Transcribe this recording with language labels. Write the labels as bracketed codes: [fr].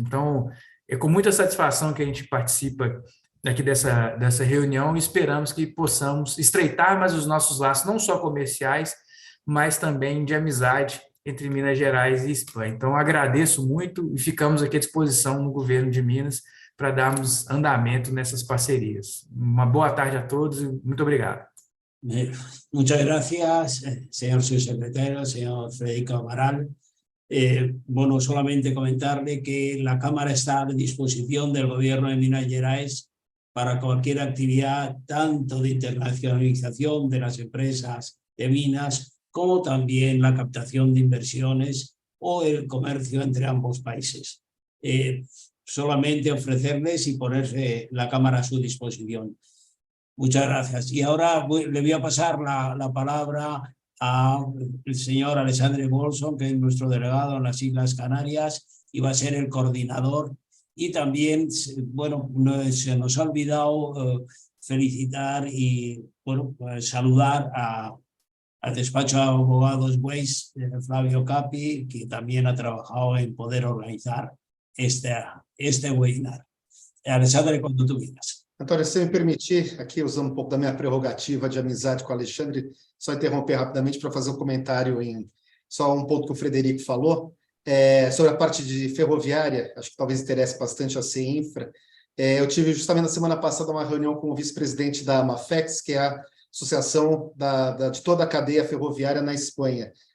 [pt] Então, é com muita satisfação que a gente participa aqui dessa reunião, e esperamos que possamos estreitar mais os nossos laços, não só comerciais, mas também de amizade entre Minas Gerais e Espanha. Então, agradeço muito e ficamos aqui à disposição no governo de Minas para darmos andamento nessas parcerias. Uma boa tarde a todos e muito obrigado. [es] Muchas gracias, señor subsecretario, señor Federico Amaral. Bueno, solamente comentarle que la Cámara está a disposición del Gobierno de Minas Gerais para cualquier actividad, tanto de internacionalización de las empresas de minas, como también la captación de inversiones o el comercio entre ambos países. Solamente ofrecerles y ponerse la Cámara a su disposición. Muchas gracias. Y ahora le voy a pasar la palabra al señor Alexandre Bolson, que es nuestro delegado en las Islas Canarias y va a ser el coordinador. Y también, bueno, se nos ha olvidado felicitar y bueno, pues saludar al despacho de abogados Weiss, Flavio Capi, que también ha trabajado en poder organizar este webinar. Alexandre, cuando tú quieras. [pt] Antônio, se me permitir, aqui usando um pouco da minha prerrogativa de amizade com o Alexandre, só interromper rapidamente para fazer um comentário em só um ponto que o Frederico falou, sobre a parte de ferroviária, acho que talvez interesse bastante a CEINFRA. Eu tive justamente na semana passada uma reunião com o vice-presidente da Mafex, que é a associação de toda a cadeia ferroviária na Espanha.